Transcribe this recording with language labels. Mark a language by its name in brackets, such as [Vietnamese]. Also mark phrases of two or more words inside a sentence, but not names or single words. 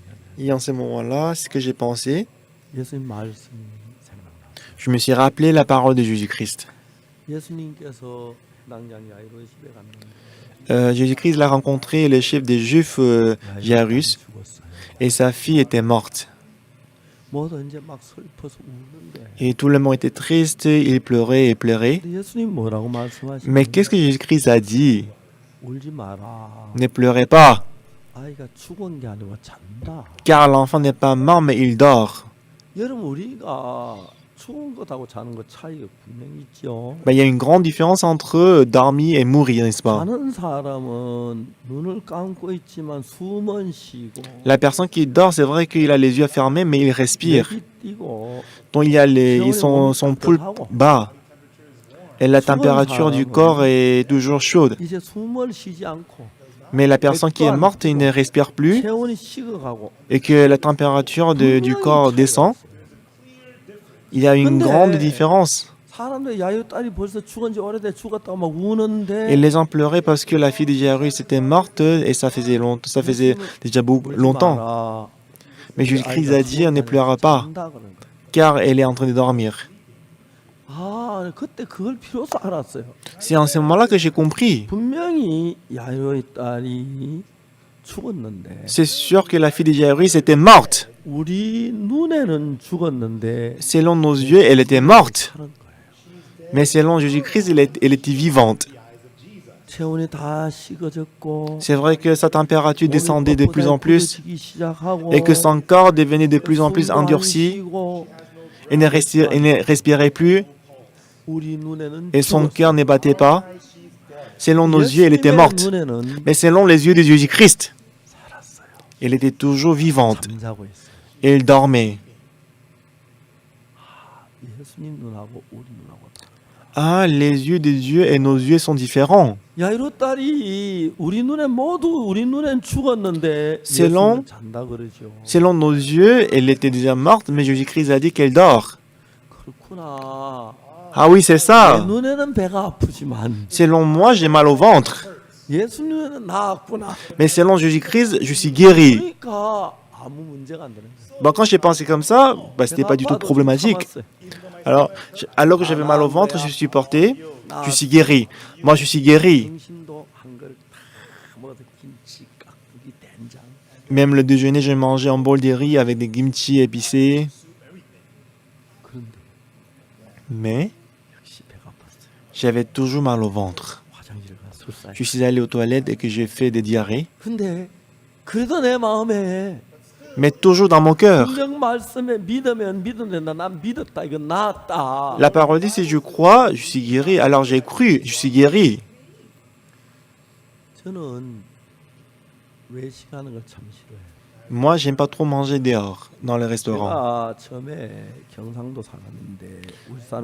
[French] Et en ce moment-là, ce que j'ai pensé, [Korean] 예수님 말씀이 생각나. [French] je me suis rappelé la parole de Jésus-Christ. [Korean] 예수님께서 낭장 야이로 집에 갔는데 [French] Jésus-Christ l'a rencontré, le chef des Juifs Jairus, [Korean] 죽었어요. [French] et sa fille était morte. [Korean] 모두 이제 막 슬퍼서 우는데. [French] Et tout le monde était triste, il pleurait et pleurait. [Korean] 근데 예수님 뭐라고 말씀하시는지 [French] Mais qu'est-ce que Jésus-Christ a dit? [Korean] 울지 마라. [French] Ne pleurez pas, [Korean] 아이가 죽은 게 아니고 잔다. [French] car l'enfant n'est pas mort, mais il dort. [Korean] 여러분 우리가 죽은 것하고 자는 것 차이가 분명히 있죠. [French] Il y a une grande différence entre dormir et mourir, n'est-ce pas? [Korean] 자는 사람은 눈을 감고 있지만 숨은 쉬고 [French] La personne qui dort, c'est vrai qu'il a les yeux fermés, mais il respire. [Korean] 맥이 뛰고 [French] Donc il y a son pouls bas. Et la température du corps est toujours chaude. [Korean] 이제 숨을 쉬지 않고 [French] Mais la personne qui est morte, il ne respire plus [Korean] 체온이 식어가고 [French] et que la température du corps descend. Il y a une grande différence. [Korean] 사람들 야유 딸이 벌써 죽은 지 오래돼 죽었다고 막 우는데 [French] Et les gens pleuraient parce que la fille de Jairus était morte et ça faisait déjà longtemps. [Korean] 마라. [French] Mais Jésus-Christ a dit, ne pleure pas, [Korean] 잔다 그런 거예요. [French] car elle est en train de dormir. [Korean] 아 그때 그걸 비로소 알았어요. [French] C'est en ce moment-là que j'ai compris. [Korean] 분명히 야유의 딸이 죽었는데 [French] C'est sûr que la fille de Jairus était morte. [Korean] 우리 눈에는 죽었는데 [French] Selon nos yeux, elle était morte. [Korean] 살은 거예요. [French] Mais selon Jésus-Christ, elle était vivante. [Korean] 체온이 다 식어졌고 [French] C'est vrai que sa température descendait de plus en plus [Korean] 굳어지기 시작하고 [French] et que son corps devenait de plus en plus endurci et ne respirait plus [Korean] 우리 눈에는 [French] et son [Korean] 죽었어요. [French] cœur ne battait pas. Selon nos yeux, elle était [Korean] 예수님의 [French] morte. [Korean] 눈에는 [French] Mais selon les yeux de Jésus-Christ, [Korean] 살았어요. [French] elle était toujours vivante [Korean] 잠자고 있어요. [French] et elle dormait. [Korean] 예수님 눈하고 우리 눈하고 [French] Ah, les yeux de Dieu et nos yeux sont différents. [Korean] 야이로 딸이 우리 눈엔 죽었는데 [French] selon- [Korean] 예수는 잔다 그러죠. [French] Selon nos yeux, elle était déjà morte, mais Jésus-Christ a dit qu'elle dort. [Korean] 그렇구나. [French] Ah oui, c'est [Korean] 내 [French] ça. [Korean] 눈에는 배가 아프지만 [French] Selon moi, j'ai mal au ventre. [Korean] 예수 눈에는 나았구나. [French] Mais selon Jésus-Christ, je suis guéri. [Korean] 그러니까 아무 문제가 안 되는 거예요. [French] Bon, quand j'ai pensé comme ça, c'était pas du tout [Korean] 배가 아파도 [French] problématique. [Korean] 참았어요. [French] Alors que j'avais mal au ventre, je suis porté, je suis guéri. Moi, je suis guéri. [Korean] 등심도 한 그릇 다 먹어서 김치, 깍두기, 된장. [French] Même le déjeuner, j'ai mangé un bol de riz avec des kimchi épicés. [Korean] 그런데 [French] Mais [Korean] 역시 배가 아팠어요. [French] j'avais toujours mal au ventre. [Korean] 화장실 가서 술사이. [French] Je suis allé aux toilettes et que j'ai fait des diarrhées. [Korean] 근데 그래도 내 마음에 [French] Mais toujours dans mon cœur. [Korean] 성경 말씀에 믿으면 믿는다. 난 믿었다. 이거 나았다. [French] La parole dit, si je crois, je suis guéri. Alors j'ai cru, je suis guéri. [Korean] 저는 외식하는 걸 참 싫어해요. [French] Moi, j'aime pas trop manger dehors, dans les restaurants. [Korean] 제가 처음에 경상도 살았는데 울산